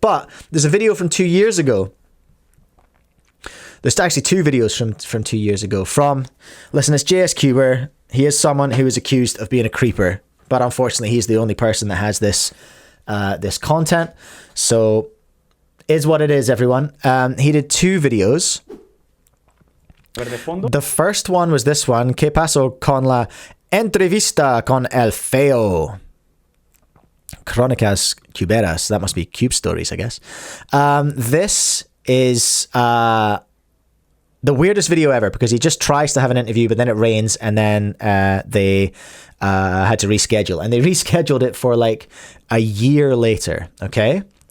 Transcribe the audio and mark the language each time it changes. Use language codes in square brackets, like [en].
[en] But there's a video from 2 years ago. There's actually 2 videos from 2 years ago from, listen, it's JSCuber. He is someone who is accused of being a creeper, but unfortunately he's the only person that has this this content. So is what it is, everyone. He did 2 videos. The first one was this one. [es] ¿Qué pasó con la entrevista con el feo? Crónicas Cuberas. [en] That must be Cube Stories, I guess. This is the weirdest video ever because he just tries to have an interview, but then it rains, and then they had to reschedule. And they rescheduled it for like a year later, okay?